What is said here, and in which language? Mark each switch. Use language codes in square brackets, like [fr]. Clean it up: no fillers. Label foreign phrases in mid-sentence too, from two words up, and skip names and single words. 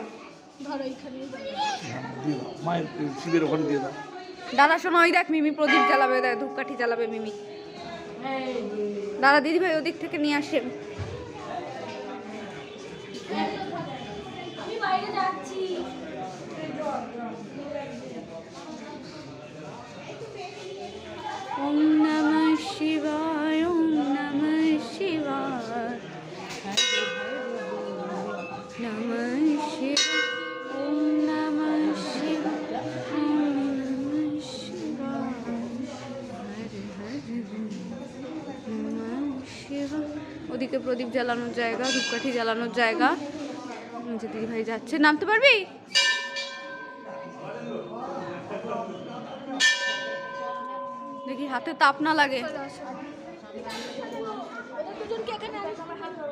[bn] ধরো এইখানে দিয়ে দাও, মায়ের শিবের ওখানে দিয়ে দাও। দাদা শোনো, ওই দেখ মিমি প্রদীপ জ্বালাবে, দেখ ধূপকাঠি জ্বালাবে মিমি। দাদা দিদি ভাই ওদিক থেকে নিয়ে আসেন। আমি বাইরে যাচ্ছি। [sa] ওম নমঃ শিবায়, ওম নমঃ শিবায়, নমঃ শিবায়, ওম নমঃ শিবায়, ওম নমঃ শিবায়, হরে হরে নমঃ শিবায়। [bn] ওদিকে প্রদীপ জ্বালানোর জায়গা, ধূপকাঠি জ্বালানোর জায়গা। যে দিদি ভাই যাচ্ছে, নামতে পারবি? দেখি হাতে তাপ না লাগে। ওদের দুজনকে এখানে আনো, আমার হাত ধরো।